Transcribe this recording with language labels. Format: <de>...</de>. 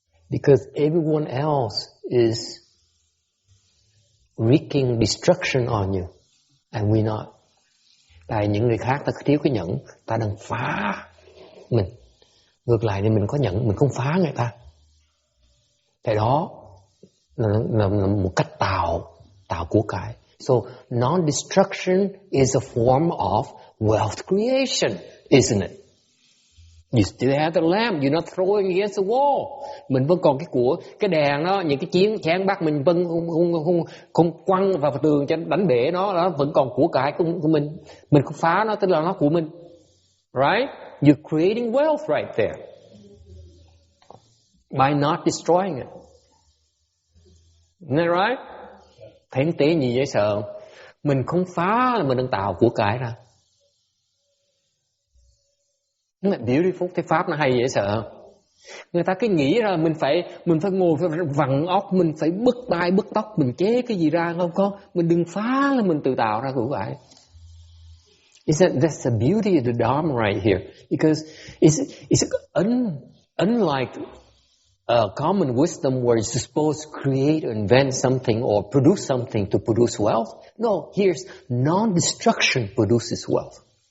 <en>Because everyone else is wreaking destruction on you, and we're not.</en> <vi>Tại những người khác ta thiếu cái nhẫn, ta đang phá mình. Ngược lại thì mình có nhẫn, mình không phá người ta. Cái đó là một cách tạo của cải.</vi> <en>So non-destruction is a form of wealth creation, isn't it? You still have the lamp, you're not throwing against the wall.</en> <vi>Mình vẫn còn cái đèn đó, những cái chén bát mình vẫn không quăng vào tường cho đánh bể nó vẫn còn của cải của mình. Mình không phá nó, tức là nó của mình.</vi> <en>Right? You're creating wealth right there. By not destroying it. Isn't that right?</en> <vi>Thấy tế gì dễ sợ. Mình không phá là mình đang tạo của cải ra. Nó là beautiful, cái pháp nó hay dễ sợ. Người ta cứ nghĩ ra mình phải ngồi phải vặn óc, mình phải bứt tai bứt tóc, mình chế cái gì ra không có. Mình đừng phá là mình tự tạo ra của cải.</vi> <en>That's the beauty of the Dharma right here. Because it's unlike common wisdom where you're supposed to create or invent something or produce something to produce wealth. No, here's non-destruction produces wealth.</en>